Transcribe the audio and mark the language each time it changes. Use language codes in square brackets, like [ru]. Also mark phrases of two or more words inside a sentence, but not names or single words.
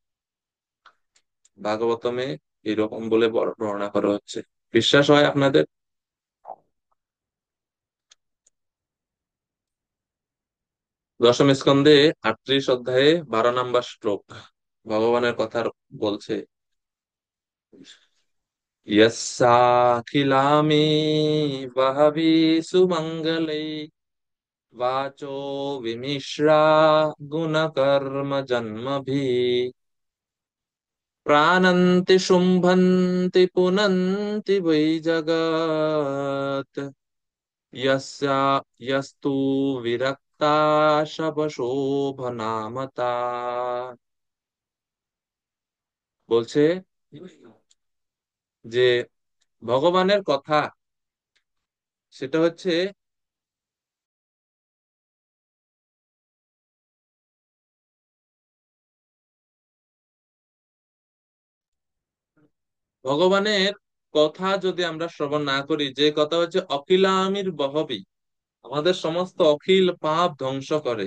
[bn] ভাগবতমে এরকম বলে বর্ণনা করা হচ্ছে। বিশ্বাস হয় আপনাদের? দশম স্কন্ধে 38 অধ্যায়ে 12 নম্বর শ্লোক ভগবানের কথা বলছে। [sa] यस्याखिलानि वहवि सुमङ्गलै वाचो विमिश्रा गुणकर्म जन्मभिः प्राणन्ति शुम्भन्ति पुनन्ति वै जगत् यस्या यस्तु विरक्ता शबशोभनामता। [bn] বলছে যে ভগবানের কথা সেটা হচ্ছে ভগবানের কথা যদি আমরা শ্রবণ না করি, যে কথা হচ্ছে [sa] অখিলামির বহবি, [bn] আমাদের সমস্ত অখিল পাপ ধ্বংস করে,